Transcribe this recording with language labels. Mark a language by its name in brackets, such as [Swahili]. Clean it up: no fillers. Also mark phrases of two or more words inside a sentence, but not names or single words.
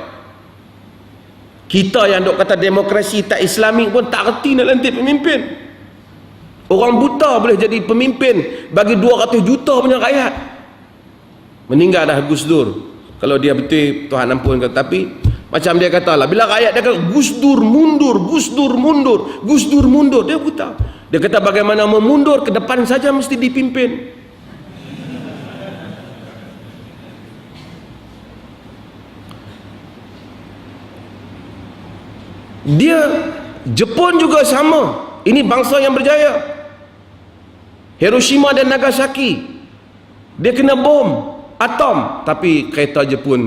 [Malay] Kita yang duk kata demokrasi tak Islamik pun tak reti nak lantik pemimpin. Orang buta boleh jadi pemimpin bagi 200 juta punya rakyat. Meninggal dah Gus Dur, kalau dia betul Tuhan ampun. Tapi macam dia kata lah, bila rakyat dia kata Gus Dur mundur, Gus Dur mundur, Gus Dur mundur, dia buta. Dia kata bagaimana memundur, ke depan saja mesti dipimpin. Dia Jepun juga sama. Ini bangsa yang berjaya. Hiroshima dan Nagasaki, dia kena bom atom, tapi kereta Jepun.